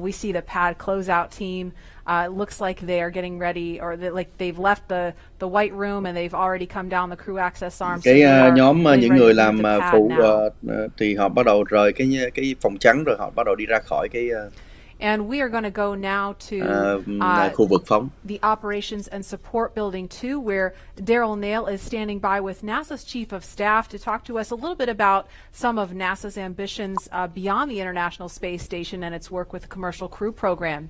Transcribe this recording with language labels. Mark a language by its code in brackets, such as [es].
[en] And we see the pad closeout team. It looks like they are getting ready, or they've left the white room and they've already come down the crew access arm. [vi] Cái nhóm những người làm phụ thì họ bắt đầu rời cái phòng trắng, rồi họ bắt đầu đi ra khỏi cái. [en] And we are going to go now to [vi] khu vực phóng. [en] The Operations and Support Building 2, where Daryl Nail is standing by with NASA's Chief of Staff to talk to us a little bit about some of NASA's ambitions beyond the International Space Station and its work with the Commercial Crew Program.